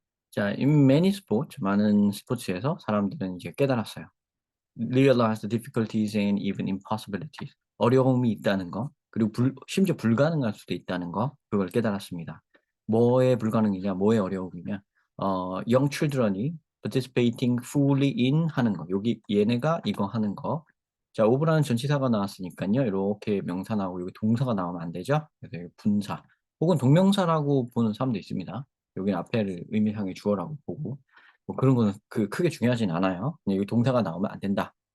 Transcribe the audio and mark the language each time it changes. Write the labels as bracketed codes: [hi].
[ko] 자, [en] in many sports, [ko] 많은 스포츠에서 사람들은 이제 깨달았어요. [en] Realize the difficulties and even impossibilities. [ko] 어려움이 있다는 거, 그리고 심지어 불가능할 수도 있다는 거, 그걸 깨달았습니다. 뭐에 불가능이냐, 뭐에 어려움이냐. [en] young children이 participating fully in [ko] 하는 거. 여기 얘네가 이거 하는 거. 자, over라는 전치사가 나왔으니까요. 이렇게 명사 나오고 여기 동사가 나오면 안 되죠. 그래서 여기 분사. 혹은 동명사라고 보는 사람도 있습니다. 여기 앞에를 의미상의 주어라고 보고. 뭐 그런 거는 크게 중요하진 않아요. 그냥 여기 동사가 나오면 안 된다.